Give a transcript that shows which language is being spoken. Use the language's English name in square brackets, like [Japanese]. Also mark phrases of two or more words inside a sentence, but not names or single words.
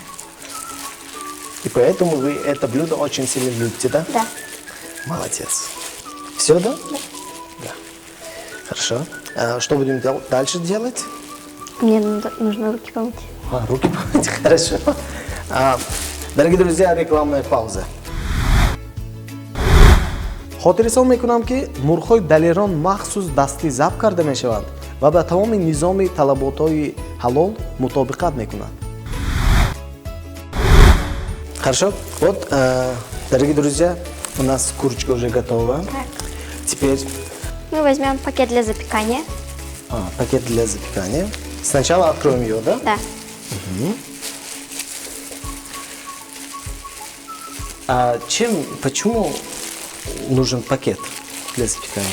[Russian] И поэтому вы это блюдо очень сильно любите, да? Да. Молодец. Все, да? Да. Хорошо. А что будем дальше делать? Мне нужно руки помыть. Руки помыть, хорошо. Дорогие друзья, рекламная пауза. [Tajik] хотиррасон мекунам ки мурғҳои далерон махсус дастӣ забт карда мешаванд ва ба тамоми низоми талаботҳои ҳалол мутобиқат мекунанд. [Russian] Хорошо. Вот, дорогие друзья, у нас курочка уже готова. Так. Теперь Мы возьмем пакет для запекания. пакет для запекания. Сначала откроем ее, да? Да. Почему нужен пакет для запекания?